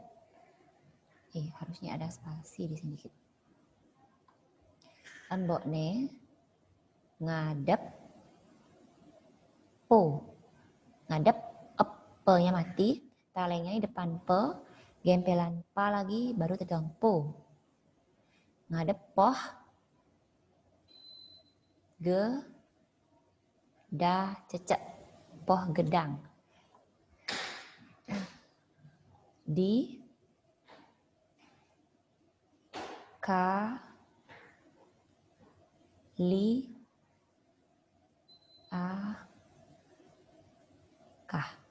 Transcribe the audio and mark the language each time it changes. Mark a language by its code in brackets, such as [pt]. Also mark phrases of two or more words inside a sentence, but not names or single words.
[id] Harusnya ada spasi di sini dikit. [ban] Embokne ngadep po. [id] ngadep, pe-nya mati, talengnya di depan pe, gempelan pa lagi, baru tegang po. [ban] Ngadep poh, ge, da, cecek, poh gedang. Di, ka, li, a, kah.